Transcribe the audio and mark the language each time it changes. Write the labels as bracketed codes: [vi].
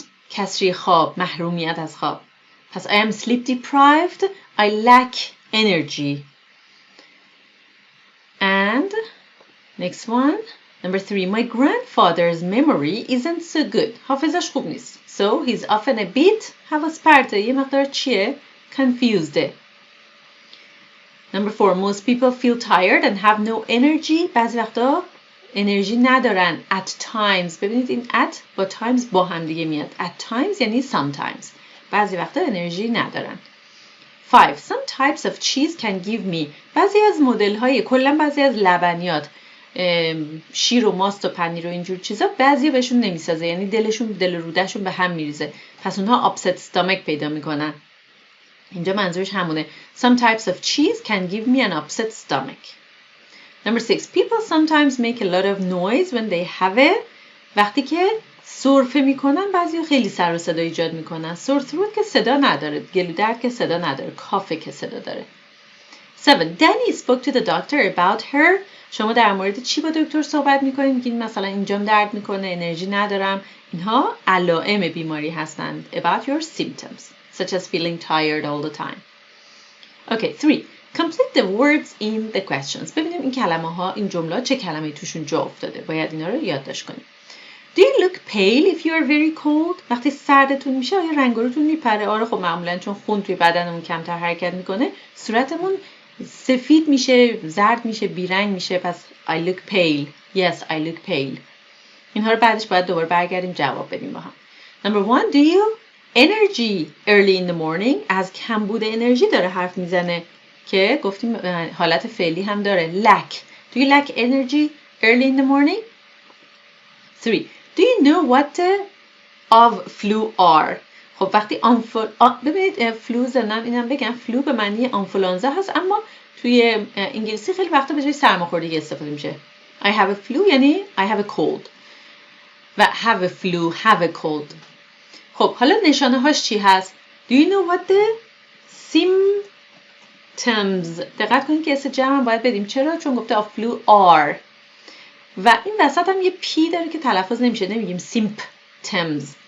[fa] کسری خواب محرومیت از خواب. [en] پس I am sleep deprived. I lack energy. And next one. Number 3. My grandfather's memory isn't so good. [fa] حافظش خوب نیست. [en] So he's often a bit [fa] حواس پرته. یه مقدار چیه؟ Confused. [en] Number 4. Most people feel tired and have no energy. [fa] بعضی وقتا انرژی ندارن. [en] At times. [fa] ببینید این at با times با هم دیگه میاد. [en] At times یعنی sometimes. [fa] بعضی وقتا انرژی ندارن. 5. [en] Some types of cheese can give me. [fa] بعضی از مدل های کلا بعضی از لبنیات شیر و ماست و پنیر و اینجور چیزا بعضی بهشون نمیسازه یعنی دل رودهشون به هم میریزه. پس اونها upset stomach پیدا میکنن. اینجا منظورش همونه. [en] Some types of cheese can give me an upset stomach. Number 6. People sometimes make a lot of noise when they have a. [fa] وقتی که سرفه میکنن بعضی خیلی سر و صدا ایجاد میکنن. sore throat که صدا نداره. گلو درد که صدا نداره. کافه که صدا داره. 7. [en] Danny spoke to the doctor about her. [fa] شما در مورد چی با دکتر صحبت میکنید؟ میگین مثلا اینجام درد میکنه، انرژی ندارم. اینها علائم بیماری هستند. [en] About your symptoms. such as feeling tired all the time. Okay, 3. Complete the words in the questions. [fa] ببینیم این کلمه ها، این جمله چه کلمه‌ای توشون جا افتاده. باید اینا رو یادداشت کنیم. [en] Do you look pale if you are very cold? [fa] وقتی سردتون میشه آیا رنگ روتون میپره؟ آره خب معمولا چون خون توی بدنمون کمتر حرکت میکنه صورتمون سفید میشه، زرد میشه، بیرنگ میشه. [en] پس I look pale. Yes, I look pale. [fa] اینها رو بعدش باید دوباره برگردیم جواب بدیم با هم. [en] Number 1. Do you energy early in the morning? [fa] از کمبود انرژی داره حرف میزنه که گفتیم حالت فعلی هم داره. [en] lack. Do you lack energy early in the morning? 3. Do you know what the of flu are? [fa] خب وقتی ببینید فلو زنم اینم بگم فلو به معنی آنفولانزا هست اما توی انگلیسی خیلی وقتا به جای سرماخوردگی استفاده میشه. [en] I have a flu یعنی I have a cold و have a flu, have a cold. [fa] خب حالا نشانه هاش چی هست؟ [en] Do you know what the symptoms؟ [fa] دقت کنید که اسم جمع باید بدیم. چرا؟ چون گفته [en] of flu are [fa] و این وسط هم یه پی داره که تلفظ نمیشه. نمیگیم symptoms.